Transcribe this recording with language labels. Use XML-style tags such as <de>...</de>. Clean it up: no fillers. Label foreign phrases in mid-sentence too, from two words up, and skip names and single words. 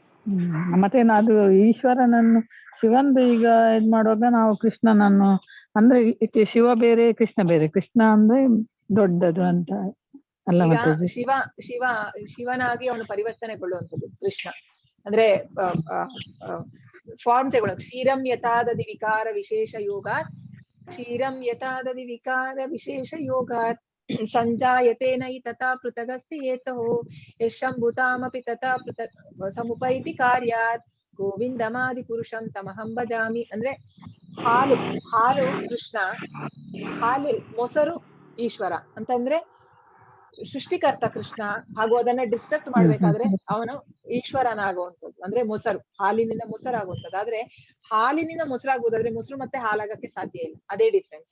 <kn>ಮತ್ತೆ ಅದು ಈಶ್ವರನನ್ನು ಶಿವಂದು ಈಗ ಇದ್ ಮಾಡುವಾಗ ನಾವು ಕೃಷ್ಣನನ್ನು ಅಂದ್ರೆ ಶಿವ ಬೇರೆ ಕೃಷ್ಣ ಬೇರೆ, ಕೃಷ್ಣ ಅಂದ್ರೆ ದೊಡ್ಡದು ಅಂತ ಅಲ್ಲ. ಈಗ ಮತ್ತೆ ಶಿವನಾಗಿ ಅವನು ಪರಿವರ್ತನೆಗೊಳ್ಳುವಂಥದ್ದು ಕೃಷ್ಣ. ಅಂದ್ರೆ ಫಾರ್ಮ್ ತಗೊಳ್ಳ</kn> <sa>ಕ್ಷೀರಂ ಯಥಾದಧಿ ವಿಕಾರ ವಿಶೇಷ ಯೋಗಾತ್, ಕ್ಷೀರಂ ಯಥಾದಧಿ ವಿಕಾರ ವಿಶೇಷ ಯೋಗಾತ್ ಸಂಜಾಯತೆ ನೈ ತಥಾ ಪೃಥಗಸ್ತಿ ಹೇತೋ ಯಶಂಭುತಾಮಪಿ ತಥಾ ಪೃಥಕ್ ಸಮುಪೈತಿ ಕಾರ್ಯಾತ್ ಗೋವಿಂದಮಾದಿ ಪುರುಷಂ ತಮಹಂ ಭಜಾಮಿ.</sa> <kn>ಅಂದ್ರೆ ಹಾಲು ಕೃಷ್ಣ, ಹಾಲು ಮೊಸರು ಈಶ್ವರ ಅಂತಂದ್ರೆ ಸೃಷ್ಟಿಕರ್ತ ಕೃಷ್ಣ, ಹಾಗೂ ಅದನ್ನ ಡಿಸ್ಟ್ರಕ್ಟ್ ಮಾಡ್ಬೇಕಾದ್ರೆ ಅವನು ಈಶ್ವರನಾಗುವಂಥದ್ದು. ಅಂದ್ರೆ ಮೊಸರು, ಹಾಲಿನಿಂದ ಮೊಸರಾಗುವಂಥದ್ದು. ಆದ್ರೆ ಹಾಲಿನಿಂದ ಮೊಸರಾಗುವುದಾದ್ರೆ ಮೊಸರು ಮತ್ತೆ ಹಾಲಾಗಕ್ಕೆ ಸಾಧ್ಯ ಇಲ್ಲ, ಅದೇ ಡಿಫ್ರೆನ್ಸ್.</kn>